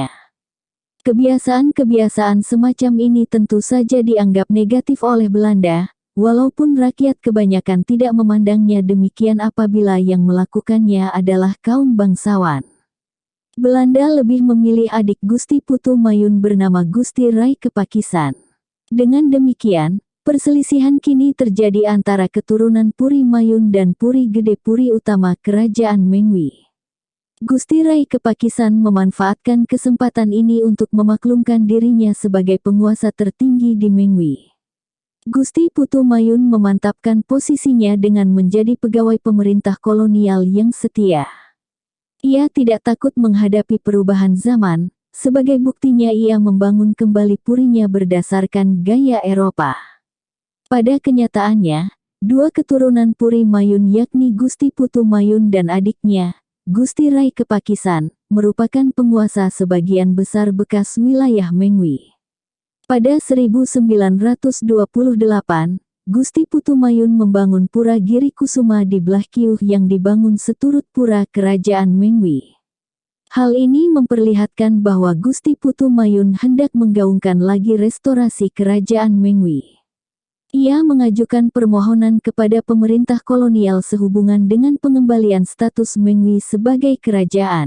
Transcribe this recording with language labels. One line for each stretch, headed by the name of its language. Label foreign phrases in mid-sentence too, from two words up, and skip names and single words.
Indonesian: Kebiasaan-kebiasaan semacam ini tentu saja dianggap negatif oleh Belanda, walaupun rakyat kebanyakan tidak memandangnya demikian apabila yang melakukannya adalah kaum bangsawan. Belanda lebih memilih adik Gusti Putu Mayun bernama Gusti Rai Kepakisan. Dengan demikian, perselisihan kini terjadi antara keturunan Puri Mayun dan Puri Gede Puri utama kerajaan Mengwi. Gusti Rai Kepakisan memanfaatkan kesempatan ini untuk memaklumkan dirinya sebagai penguasa tertinggi di Mengwi. Gusti Putu Mayun memantapkan posisinya dengan menjadi pegawai pemerintah kolonial yang setia. Ia tidak takut menghadapi perubahan zaman, sebagai buktinya ia membangun kembali purinya berdasarkan gaya Eropa. Pada kenyataannya, dua keturunan Puri Mayun yakni Gusti Putu Mayun dan adiknya, Gusti Rai Kepakisan, merupakan penguasa sebagian besar bekas wilayah Mengwi. Pada 1928, Gusti Putu Mayun membangun Pura Giri Kusuma di Blahkiuh yang dibangun seturut pura kerajaan Mengwi. Hal ini memperlihatkan bahwa Gusti Putu Mayun hendak menggaungkan lagi restorasi kerajaan Mengwi. Ia mengajukan permohonan kepada pemerintah kolonial sehubungan dengan pengembalian status Mengwi sebagai kerajaan.